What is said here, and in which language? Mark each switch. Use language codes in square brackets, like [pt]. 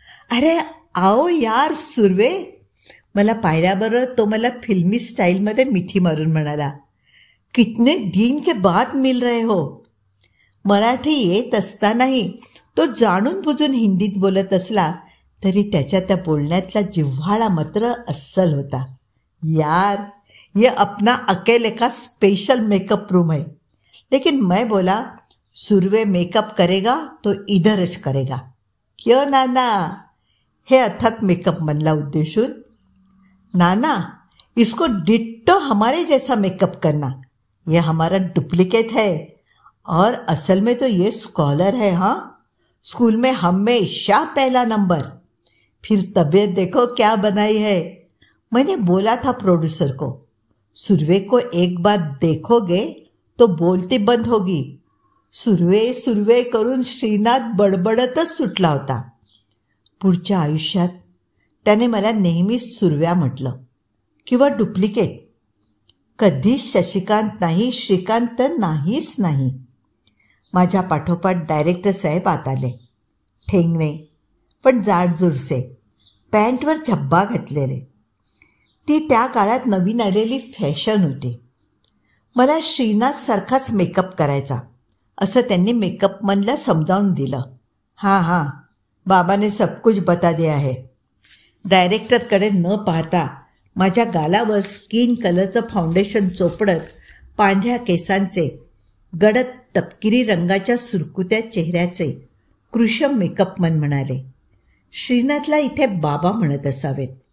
[hi] अरे आओ यार सुर्वे. [mr] मला पाहिल्याबरोबर तो मला फिल्मी स्टाईलमध्ये मिठी मारून म्हणाला, [hi] कितने दिन के बाद मिल रहे हो. [mr] मराठी येत असतानाही तो जाणून बुजून हिंदीत बोलत असला तरी त्याच्या त्या बोलण्यातला जिव्हाळा मात्र अस्सल होता. [hi] यार ये अपना अकेले का स्पेशल मेकअप रूम है. लेकिन मैं बोला, सुर्वे मेकअप करेगा तो इधरच करेगा. क्यों नाना? [mr] हे अर्थात मेकअप मनला उद्देशून. [hi] नाना, इसको डिट्टो हमारे जैसा मेकअप करना. ये हमारा डुप्लीकेट है और असल में तो ये स्कॉलर है. हाँ, स्कूल में हमेशा पहला नंबर. फिर तबीयत देखो क्या बनाई है. मैंने बोला था प्रोड्यूसर को, सुर्वे को एक बार देखोगे तो बोलती बंद होगी. [mr] सुर्वे करून श्रीनाथ बडबडतच सुटला होता. पुढच्या आयुष्यात त्याने मला नेहमीच सुर्व्या म्हटलं किंवा डुप्लिकेट. कधीच शशिकांत नाही, श्रीकांत तर नाहीच नाही. माझ्या पाठोपाठ डायरेक्टर साहेब आत आले. ठेंगणे पण जाडजूडसे, पॅन्टवर झब्बा घातलेले. ती त्या काळात नवीन आलेली फॅशन होती. मला श्रीनाथसारखाच मेकअप करायचा असं त्यांनी मेकअपमनला समजावून दिलं. [hi] हां, बाबाने सब कुछ बता दिया है. [mr] डायरेक्टरकडे न पाहता माझ्या गालावर स्किन कलरचं फाउंडेशन चोपडत पांढऱ्या केसांचे, गडद तपकिरी रंगाच्या सुरकुत्या चेहऱ्याचे कृशम मेकअपमन म्हणाले, श्रीनाथला इथे बाबा म्हणत असावेत.